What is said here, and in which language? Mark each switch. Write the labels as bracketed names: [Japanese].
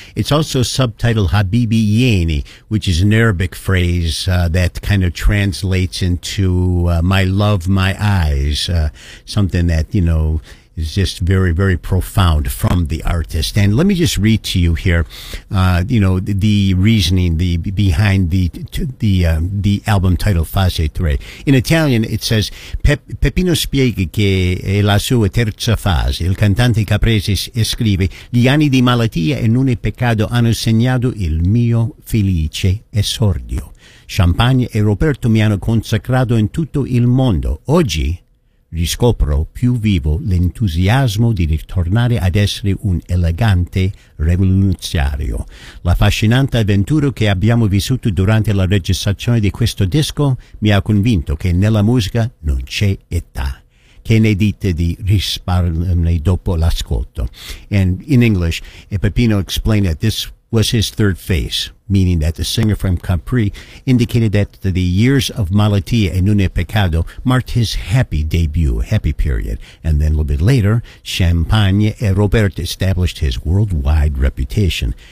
[English] It's also subtitled Habibi Yeni, which is an Arabic phrase that kind of translates into my love, my eyes, something that, you know, is just very, very profound from the artist. And let me just read to you here, you know, the reasoning behind the album title Fase 3. In Italian, it says, [Italian] Peppino spiega che è la sua terza fase. Il cantante Caprese scrive, gli anni di malattia e non è peccato hanno segnato il mio felice esordio. Champagne e Roberto mi hanno consacrato in tutto il mondo. Oggi riscopro più vivo l'entusiasmo di ritornare ad essere un elegante rivoluzionario. L'affascinante avventura che abbiamo vissuto durante la registrazione di questo disco mi ha convinto che nella musica non c'è età. Che ne dite di risparmiarmi dopo l'ascolto? [English] And in English, Peppino explained that this was his third phase, meaning that the singer from Capri indicated that the years of [Italian] malattia e non è peccato [English] marked his happy debut, happy period. And then a little bit later, Champagne e Roberto established his worldwide reputation.